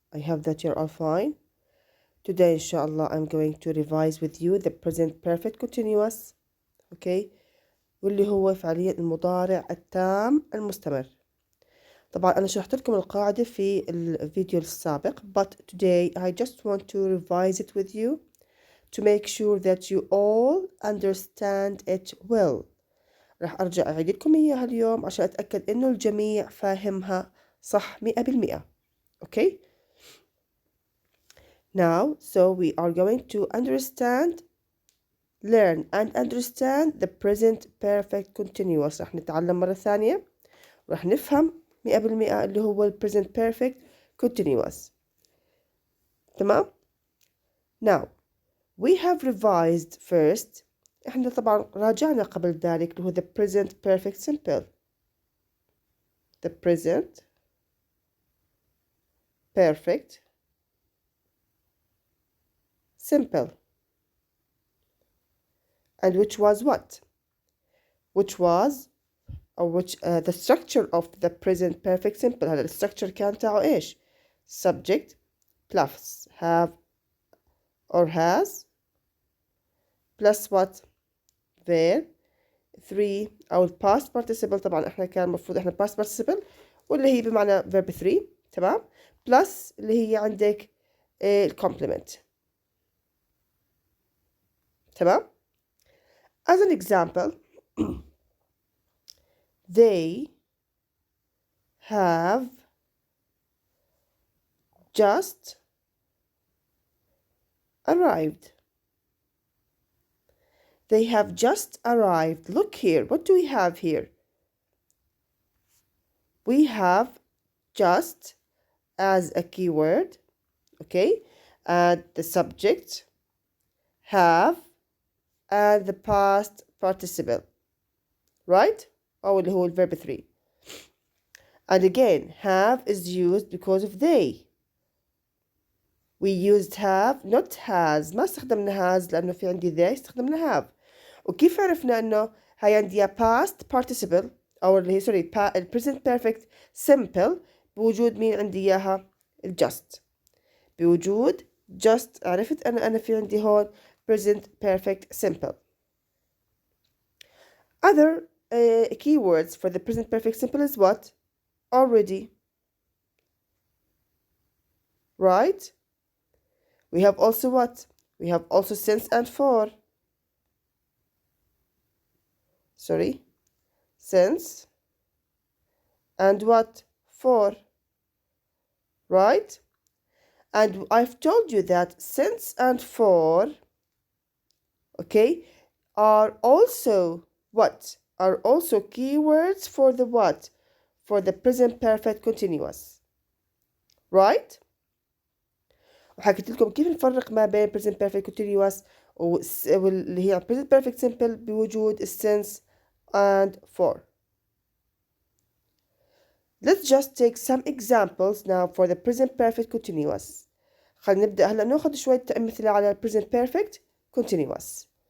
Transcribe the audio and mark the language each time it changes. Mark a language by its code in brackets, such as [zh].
[en] I hope that you're all fine. Today inshallah I'm going to revise with you the present perfect continuous. Okay. [ar] واللي هو فعليا المضارع التام المستمر. طبعا أنا شرحت لكم القاعدة في الفيديو السابق, [en] but today I just want to revise it with you to make sure that you all understand it well. [ar] راح أرجع أعيد لكم إياها اليوم عشان أتأكد إنه الجميع فاهمها صح 100%. [en] Okay? Now, so we are going to learn and understand the present perfect continuous. [ar] راح نتعلم مرة ثانية وراح نفهم 100% اللي هو ال present perfect continuous. [en] تمام؟ Now, we have revised first. [ar] احنا طبعا راجعنا قبل ذلك اللي هو the present perfect simple. [en] The present perfect simple. And which was what? Which was the structure of the present perfect simple. [ar] هذا الستركتشر كان تاعه إيش؟ [en] subject plus have or has plus what? verb 3 أو past participle. [ar] طبعا احنا كان المفروض احنا past participle واللي هي بمعنى verb 3. تمام؟ plus اللي هي عندك complement. [en] تمام؟ As an example, they have just arrived. They have just arrived. Look here. What do we have here? We have just as a keyword, okay? And the subject, have, and the past participle, right? [ar] أو اللي هو verb 3. [en] And again, have is used because of they. We used have, not has. [ar] ما استخدمنا has لأنه في عندي they, استخدمنا have. وكيف عرفنا إنه هاي عندي past participle أو اللي هي sorry present perfect simple بوجود مين عندي إياها؟ just. بوجود just عرفت أنا في عندي هون present perfect simple. [en] Other keywords for the present perfect simple is what? Already. Right? We have also what? We have also since and for. Sorry. Since and what? For. Right? And I've told you that since and for, okay, are also what? Are also keywords for the what? For the present perfect continuous. Right? [ar] وحكيت لكم كيف نفرق ما بين present perfect continuous واللي هي present perfect simple بوجود since and for. [en] Let's just take some examples now for the present perfect continuous. [ar] خلينا نبدأ هلا ناخذ شوية أمثلة على present perfect continuous.